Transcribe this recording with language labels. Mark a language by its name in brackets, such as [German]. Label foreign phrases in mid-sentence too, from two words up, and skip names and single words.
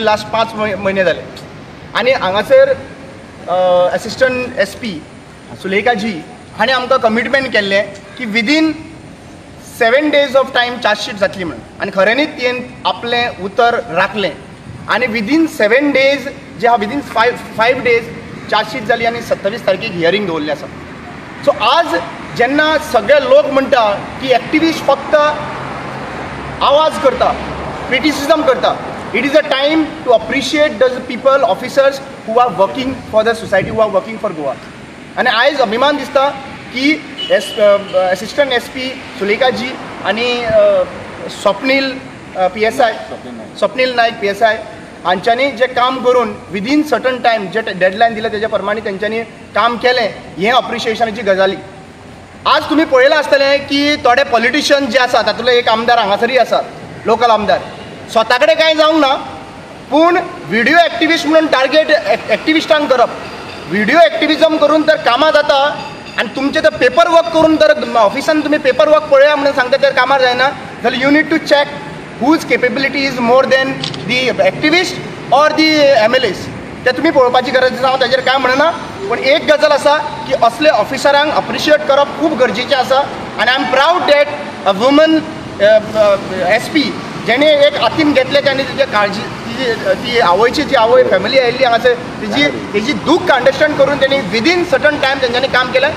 [Konkani] लास्ट 5 म्हयने जाले आनी हांगासर [English] assistant SP [Konkani] सुलेखाजी हाणें आमकां कमिटमेंट केल्लें की [English] within 7 days of time [Konkani] चार्जशीट जातली म्हणून, आनी खऱ्यांनीच तियेन आपलें उतर राखलें. आनी [English] within 7 days [Konkani] जे आहा, [English] within 5 days [Konkani] चार्जशीट जाली आनी 27 तारखेक हियरींग दवरल्लें आसा. सो आज जेन्ना सगळे लोक म्हणटा की एक्टिविस्ट फक्त आवाज करता, क्रिटिसिजम करता, [English] it is a time to appreciate the people, officers who are working for the society, who are working for Goa. [Konkani] आनी आयज अभिमान दिसता की [English] assistant SP [Konkani] सुलेखाजी आनी स्वप्नील नायक PSI हांच्यांनी जें काम करून [English] within certain time [Konkani] जे डेडलायन दिले तेज्या प्रमाणे तेंच्यांनी काम केलें, हें अप्रिशिएशनाची गजाली. आज तुमी पळयलां आसतलें की थोडे पॉलिटिशियन जे आसा, तातूंतलो एक आमदार हांगासरी आसा, लोकल आमदार, स्वता कडेन कांय जावंक ना, पूण [English] video activist [Konkani] म्हणून टार्गेट एक्टिविस्टांक करप. [English] video activism [Konkani] करून तर कामां जाता आनी तुमचें तर [English] paper work [Konkani] करून तर ऑफिसान तुमी [English] paper work [Konkani] पळया म्हणून सांगता तर कामां जायना, जाल्यार [English] you need to check whose capability is more than the activist or the MLAs. [Konkani] ते तुम्ही पळोवपाची गरज आसा. हांव ताजेर काय म्हणना, पण एक गजाल आसा की असले ऑफिसरांक अप्रिशिएट करप खूब गरजेचें आसा. आनी [English] I am proud that a woman SP [Konkani] जेणे एक हातीन घेतले त्याने तिची काळजी, ती आवयची जी आवय फॅमिली आयिल्ली हांगासर तेजी दूख अंडरस्टँड करून त्यांनी [English] within certain time [Konkani] तेंच्यांनी काम केलें.